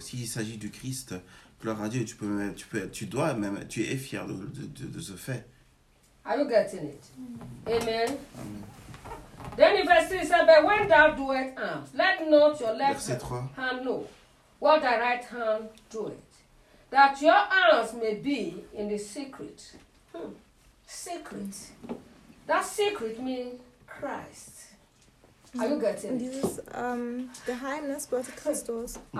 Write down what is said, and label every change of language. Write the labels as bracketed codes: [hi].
[fr] S'il s'agit du Christ, gloire à Dieu, tu dois même, tu es fier de ce fait. [en] Are you getting it? Amen. Amen. Then in verse 3, but when thou doest alms, let not your left hand know what thy right hand doeth, that your alms may be in the secret. Secret. That secret means Christ. Are you getting it? [de] Dieses Geheimnis bedeutet Christus.